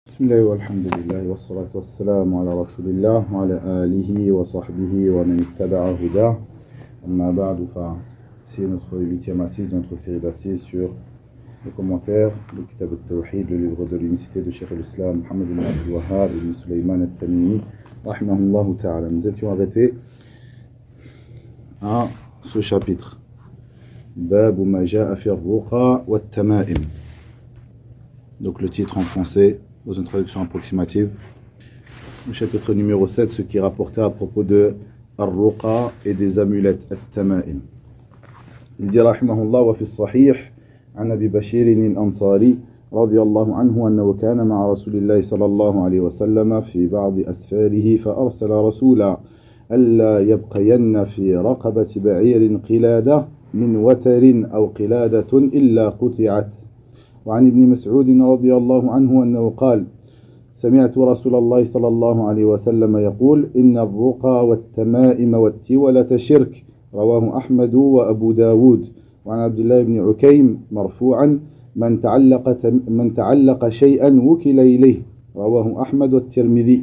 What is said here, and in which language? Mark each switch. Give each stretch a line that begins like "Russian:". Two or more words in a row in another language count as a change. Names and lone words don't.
Arabic: بسم الله والحمد لله والصلاة والسلام على رسول الله وعلى آله وصحبه ومن اتبع هداه أما بعد
French: c'est notre 8e assise de notre série d'assises sur le commentaire du Kitab al-Tawhid, le livre de l'unicité de Cheikh al-Islam Mohammed ibn Abdul Wahhab ibn Sulaiman al-Tamimi
Arabic: رحمه الله تعالى.
French: Nous étions arrêtés à ce chapitre
Arabic: باب ما جاء في الرقى والتمائم.
French: Donc le titre en français dans une traduction approximative, le chapitre numéro 7, ce qui est rapporté à propos de Ar-Ruqa et des amulettes, At-Tama'im. Il dit
Arabic: رحمه الله وفي الصحيح عن أبي بشير الأنصاري رضي الله عنه أنه كان مع رسول الله صلى الله عليه وسلم في بعض أسفاره فأرسل رسولا ألا يبقين في رقبة بعير قلادة من وتر أو قلادة إلا قطعت. وعن ابن مسعود رضي الله عنه أنه قال سمعت رسول الله صلى الله عليه وسلم يقول إن الرقى والتمائم والتولة شرك رواه أحمد وأبو داود. وعن عبد الله بن عكيم مرفوعا من تعلق شيئا وكل إليه رواه أحمد والترمذي.